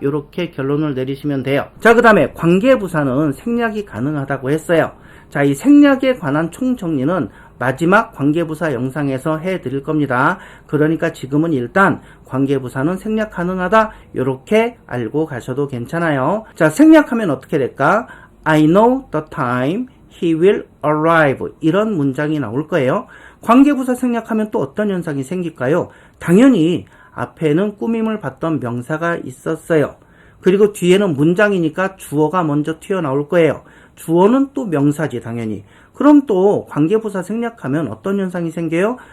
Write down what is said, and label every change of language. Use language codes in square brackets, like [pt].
[ko] 이렇게 결론을 내리시면 돼요. 자, 그 다음에 관계부사는 생략이 가능하다고 했어요. 자, 이 생략에 관한 총정리는 마지막 관계부사 영상에서 해드릴 겁니다. 그러니까 지금은 일단 관계부사는 생략 가능하다. 이렇게 알고 가셔도 괜찮아요. 자, 생략하면 어떻게 될까? [en] I know the time he will arrive. [ko] 이런 문장이 나올 거예요. 관계부사 생략하면 또 어떤 현상이 생길까요? 당연히 앞에는 꾸밈을 받던 명사가 있었어요. 그리고 뒤에는 문장이니까 주어가 먼저 튀어나올 거예요. 주어는 또 명사지 당연히. 그럼 또 관계부사 생략하면 어떤 현상이 생겨요?